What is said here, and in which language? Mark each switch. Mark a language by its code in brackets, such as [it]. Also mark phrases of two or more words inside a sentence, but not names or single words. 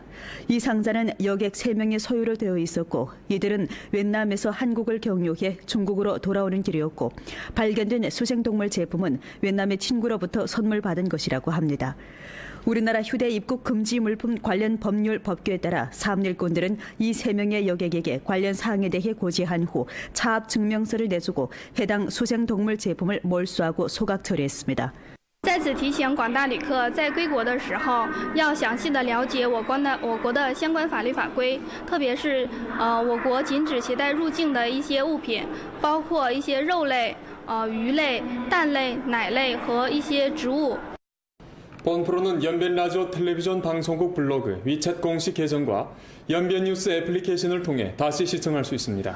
[ko] 이 상자는 여객 3명의 소유로 되어 있었고 이들은 윈남에서 한국을 경유해 중국으로 돌아오는 길이었고 발견된 수생동물 제품은 윈남의 친구로부터 선물 받은 것이라고 합니다. 우리나라 휴대 입국 금지 물품 관련 법률 법규에 따라 사업일꾼들은 이 3명의 여객에게 관련 사항에 대해 고지한 후 차압 증명서를 내주고 해당 수생동물 제품을 몰수하고 소각 처리했습니다. [zh] 在此提醒广大旅客，在归国的时候要详细的了解我国的相关法律法规，特别是我国禁止携带入境的一些物品，包括一些肉类、鱼类、蛋类、奶类和一些植物。 [ko] 본 프로는 연변 라디오 텔레비전 방송국 블로그 위챗 공식 계정과 연변 뉴스 애플리케이션을 통해 다시 시청할 수 있습니다.